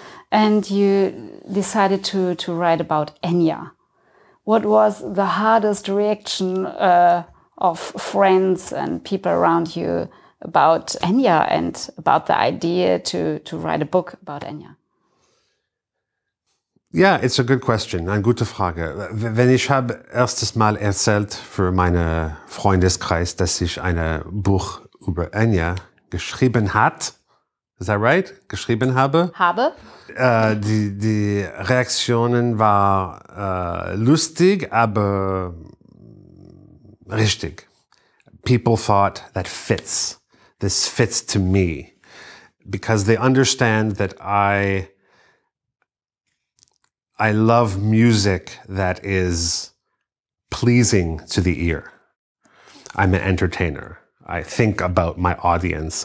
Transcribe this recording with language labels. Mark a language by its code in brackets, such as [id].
[en] And you decided to write about Enya. What was the hardest reaction of friends and people around you about Enya and about the idea to write a book about Enya? Ja, it's a good question, [de] eine gute Frage. Wenn ich habe erstes Mal erzählt für meinen Freundeskreis, dass ich ein Buch über Enya geschrieben hat, [en] is that right? [de] Geschrieben habe? Die Reaktionen waren lustig, aber richtig. [en] People thought this fits to me, because they understand that I love music that is pleasing to the ear. I'm an entertainer. I think about my audience.